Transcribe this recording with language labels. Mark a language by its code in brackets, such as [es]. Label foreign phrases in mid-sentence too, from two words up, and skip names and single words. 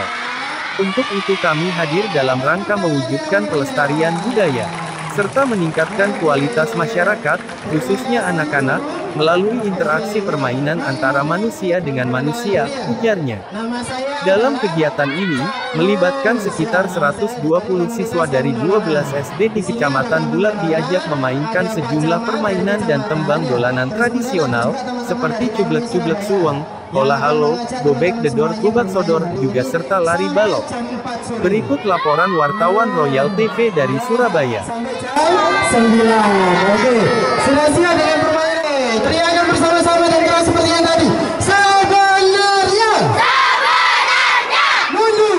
[id] Untuk itu kami hadir dalam rangka mewujudkan pelestarian budaya, serta meningkatkan kualitas masyarakat, khususnya anak-anak, melalui interaksi permainan antara manusia dengan manusia, ujarnya. Dalam kegiatan ini, melibatkan sekitar 120 siswa dari 12 SD di Kecamatan Bulak diajak memainkan sejumlah permainan dan tembang dolanan tradisional, seperti cublek-cublek suweng, hola halo, gobek dedor, gobak sodor, juga serta lari balok. Berikut laporan wartawan Royal TV dari Surabaya. 9. Oke, sudah siap dengan permainan. Teriakan bersama-sama dan keras seperti yang tadi. Sebenarnya. Mundur.